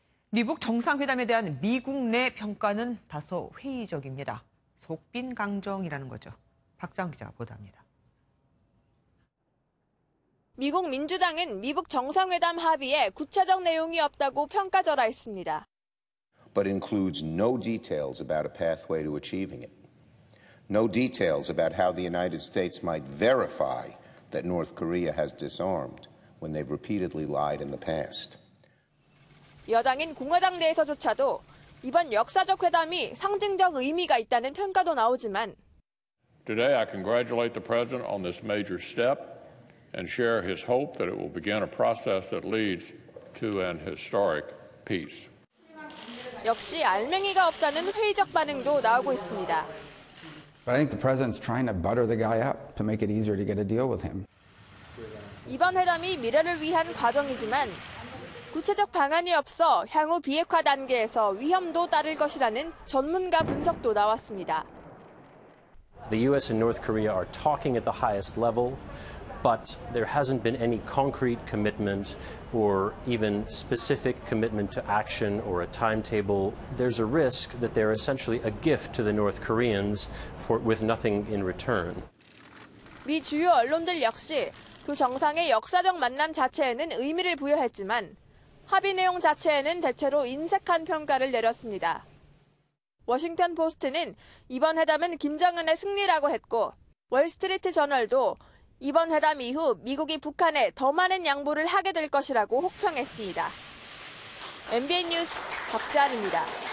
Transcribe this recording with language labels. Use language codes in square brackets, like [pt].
[ko] 미북 정상회담에 대한 미국 내 평가는 다소 회의적입니다. 속빈강정이라는 거죠. 박정 기자가 보도합니다. 미국 민주당은 미북 정상회담 합의에 구체적 내용이 없다고 평가절하했습니다. [en] But includes no details about a pathway to achieving it. No details about how the United States might verify that North Korea has disarmed when they've repeatedly lied in the past. [ko] 여당인 공화당 내에서조차도 이번 역사적 회담이 상징적 의미가 있다는 평가도 나오지만 [en] Today I congratulate the President on this major step and share his hope that it will begin a process that leads to an historic peace. [ko] 역시 알맹이가 없다는 회의적 반응도 나오고 있습니다. [en] But I think the president's trying to butter the guy up to make it easier to get a deal with him. [ko] 이번 회담이 미래를 위한 과정이지만 구체적 방안이 없어 향후 비핵화 단계에서 위험도 따를 것이라는 전문가 분석도 나왔습니다. [en] The U.S. and North Korea are talking at the highest level, but there hasn't been any concrete commitment or even specific commitment to action or a timetable. There's a risk that they're essentially a gift to the North Koreans with nothing in return. [ko] 미 주요 언론들 역시 두 정상의 역사적 만남 자체에는 의미를 부여했지만 합의 내용 자체에는 대체로 인색한 평가를 내렸습니다. 워싱턴 포스트는 이번 회담은 김정은의 승리라고 했고 월스트리트 저널도 이번 회담 이후 미국이 북한에 더 많은 양보를 하게 될 것이라고 혹평했습니다. MBN 뉴스 박지한입니다.